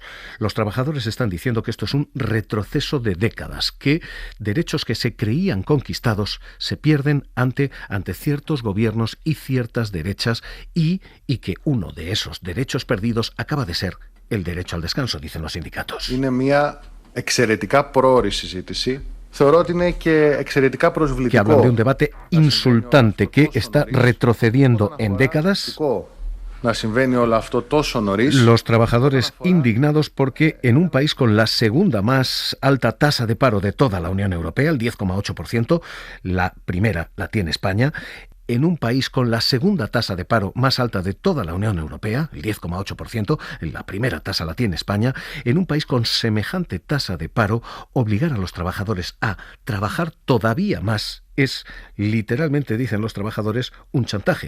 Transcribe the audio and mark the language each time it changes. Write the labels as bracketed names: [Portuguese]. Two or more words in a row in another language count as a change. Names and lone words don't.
[Spanish] Los trabajadores están diciendo que esto es un retroceso de décadas, que derechos que se creían conquistados se pierden ante ciertos gobiernos y ciertas derechas y que uno de esos derechos perdidos acaba de ser el derecho al descanso, dicen los sindicatos. [Greek] Είναι μια εξαιρετικά πρόωρη συζήτηση. Θεωρώ ότι είναι και εξαιρετικά προσβλητικό. [Spanish] Que hablan de un debate insultante que está retrocediendo en décadas. Los trabajadores indignados porque en un país con la segunda más alta tasa de paro de toda la Unión Europea, el 10,8%, la primera la tiene España, en un país con la segunda tasa de paro más alta de toda la Unión Europea, el 10,8%, la primera tasa la tiene España, en un país con semejante tasa de paro, obligar a los trabajadores a trabajar todavía más es, literalmente dicen los trabajadores, un chantaje.